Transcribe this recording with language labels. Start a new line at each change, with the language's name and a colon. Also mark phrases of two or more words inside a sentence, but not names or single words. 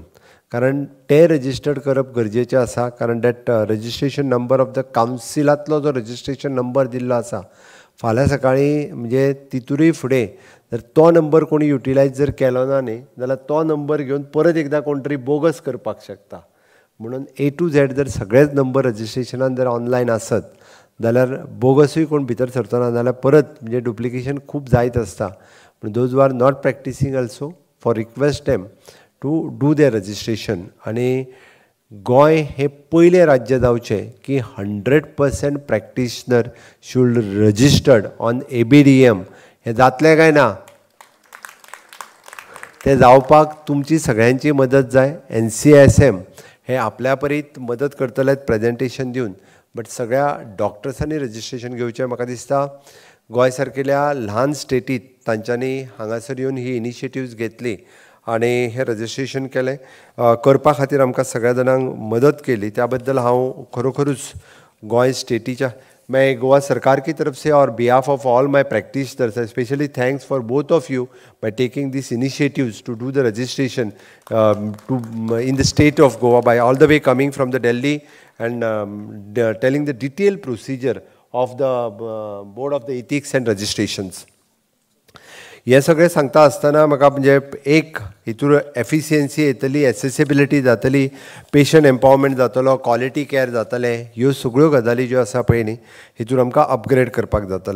Konkani: कारण ते रजिस्टर्ड करप गरजेचें आसा. कारण
English: that registration number of the
Konkani: कावन्सिलांतलो जो
English: registration number
Konkani: दिल्लो आसा, फाल्यां सकाळीं म्हणजे तितूरय फुडें जर तो नंबर कोणी युटिलायज जर केलो ना न्ही जाल्यार तो नंबर घेवन परत एकदां कोण तरी बोगस करपाक शकता. म्हणून
English: A to Z
Konkani: जर सगळेच नंबर रजिस्ट्रेशनान जर ऑनलायन आसत जाल्यार बोगसूय कोण भितर सरचो ना. जाल्यार परत म्हणजे डुप्लिकेशन खूब जायत आसता.
English: पूण those who are not practicing also for request them to do their registration.
Konkani: आनी गोंय हे पयलें राज्य जावचें की 100%
English: practitioner should registered on ABDM.
Konkani: हें जातलें काय ना तें जावपाक तुमची सगळ्यांची मदत जाय. NCSM हे आपल्या परीत मदत करतले प्रेजेंटेशन दिवन, बट सगळ्या डॉक्टर्सांनी रजिस्ट्रेशन घेवचें. म्हाका दिसता गोंय सारकेल्या ल्हान स्टेटींत तांच्यांनी हांगासर येवन ही इनिशिएटिव्ज घेतली आनी हें रजिस्ट्रेशन केलें. करपा खातीर आमकां सगळ्या जाणांक मदत केली. त्या बद्दल हांव खरोखरूच गोंय स्टेटीच्या
Hindi: मैं गोवा सरकार की तरफ से और
English: behalf of all my practitioners specially thanks for both of you by taking this initiatives to do the registration to in the state of Goa by all the way coming from the Delhi and telling the detail procedure of the board of the ethics and registrations.
Konkani: हे सगळें सांगता आसतना म्हाका म्हणजे एक हितूर एफिशियन्सी येतली, एसेसिबिलिटी जातली,
English: patient empowerment
Konkani: जातलो,
English: quality care
Konkani: जातलें. ह्यो सगळ्यो गजाली ज्यो आसा पळय न्ही हितूर आमकां अपग्रेड करपाक जातलें.